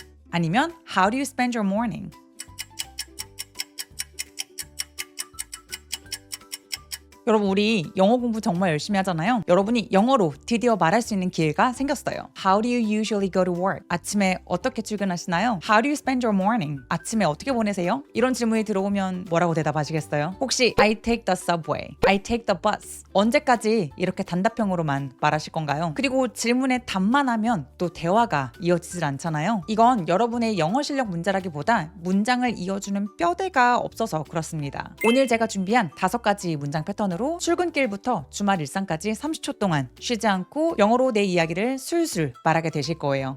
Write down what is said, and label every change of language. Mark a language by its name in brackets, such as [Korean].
[English] 아니면 How do you spend your morning? [Korean] 여러분 우리 영어 공부 정말 열심히 하잖아요. 여러분이 영어로 드디어 말할 수 있는 기회가 생겼어요. [English] How do you usually go to work? [Korean] 아침에 어떻게 출근하시나요? [English] How do you spend your morning? [Korean] 아침에 어떻게 보내세요? 이런 질문이 들어오면 뭐라고 대답하시겠어요? 혹시 [English] I take the subway, I take the bus [Korean] 언제까지 이렇게 단답형으로만 말하실 건가요? 그리고 질문에 답만 하면 또 대화가 이어지질 않잖아요. 이건 여러분의 영어 실력 문제라기보다 문장을 이어주는 뼈대가 없어서 그렇습니다. 오늘 제가 준비한 5가지 문장 패턴으로 출근길부터 주말 일상까지 30초 동안 쉬지 않고 영어로 내 이야기를 술술 말하게 되실 거예요.